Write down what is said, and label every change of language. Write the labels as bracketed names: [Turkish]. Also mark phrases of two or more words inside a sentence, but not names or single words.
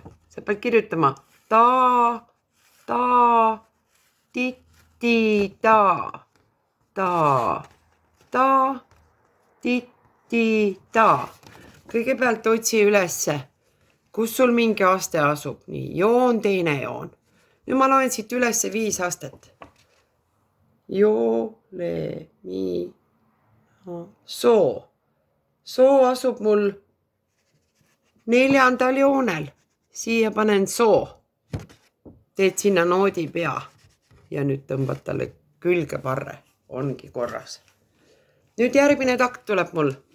[Estonian] Sa pead kirjutama ta, titi, ta, titi, ta. Kõigepealt otsi ülesse, kus sul mingi aste asub. Nii, joon, teine joon. Nüüd ma loen siit ülesse 5 astet. Jo, le, mi, soo. Soo asub mul 4. joonel. Siia panen soo. Teed sinna noodi pea. Ja nüüd tõmbad talle külge varre. Ongi korras. Nüüd järgmine takt tuleb mul.